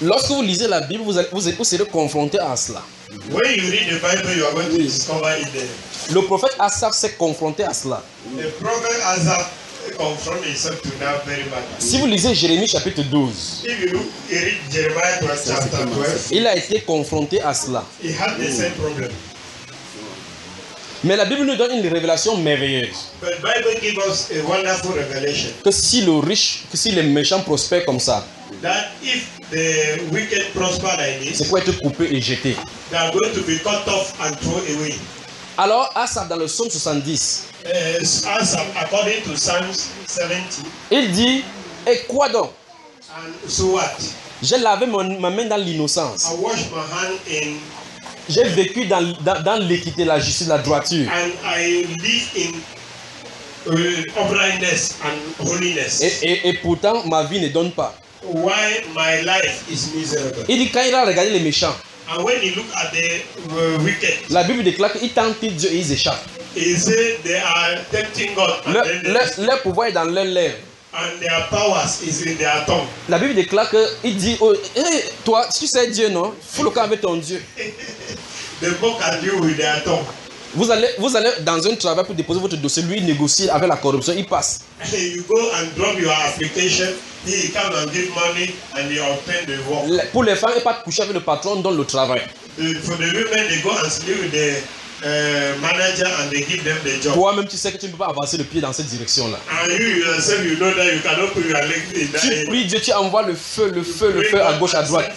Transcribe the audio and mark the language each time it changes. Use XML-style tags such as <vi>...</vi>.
<fr>Lorsque vous lisez la Bible, vous serez confronté à cela.</fr> <en>When you read the Bible, you are going to discover it there.</en> <fr>Le prophète Asaph s'est confronté à cela.</fr> <en>The prophet Asaph confronted himself to that very matter.</en> <fr>Si vous lisez Jérémie chapitre 12,</fr> <en>if you look, you read Jeremiah 12, chapter 12,</en> <fr>il a été confronté à cela.</fr> <en>He had the same problem.</en> <fr>Mais la Bible nous donne une révélation merveilleuse.</fr> <en>But Bible gives us a wonderful revelation.</en> <fr>Que si le riche, que si les méchants prospèrent comme ça,</fr> <en>that if the wicked prosper like this,</en> <fr>c'est pour être coupé et jeté.</fr> <en>They are going to be cut off and thrown away.</en> <fr>Alors Asaph dans le psaume 70.</fr> <en>Asaph, according to Psalm 70.</en> <fr>Il dit, et quoi donc?</fr> <en>And so what?</en> <fr>J'ai lavé ma main dans l'innocence.</fr> <en>I washed my hand in.</en> <fr>J'ai vécu dans l'équité, la justice, la droiture.</fr> <en>And I live in uprightness and holiness.</en> <fr>Et pourtant ma vie ne donne pas.</fr> <en>Why my life is miserable?</en> <fr>Il dit quand il a regardé les méchants.</fr> <en>And when he look at the wicked,</en> <fr>la Bible déclare qu'ils tentent Dieu et ils échappent.</fr> <en>He said they are tempting God.</en> <fr>Leur pouvoir est dans leurs lèvres.</fr> <en>And their powers is in their tongue.</en> <fr>La Bible déclare que il dit, oh, hey, toi, tu sais Dieu non? Fous le camp avec ton Dieu.</fr> <en>They mock at you with their tongue.</en> <fr>Vous allez dans un travail pour déposer votre dossier, lui il négocie avec la corruption, il passe.</fr> <en>You go and drop your application, he come and give money and you obtain the work.</en> <fr>Pour les femmes, il part coucher avec le patron, donne le travail.</fr> <en>For the women, they go and sleep with the manager and they give them the job.</en> <fr>Toi-même, tu sais que tu ne peux pas avancer le pied dans cette direction-là.</fr> <en>And you yourself, you know that you cannot put your leg in that.</en> <fr>Tu pries, Dieu, tu envoies le feu à gauche, à droite.</fr>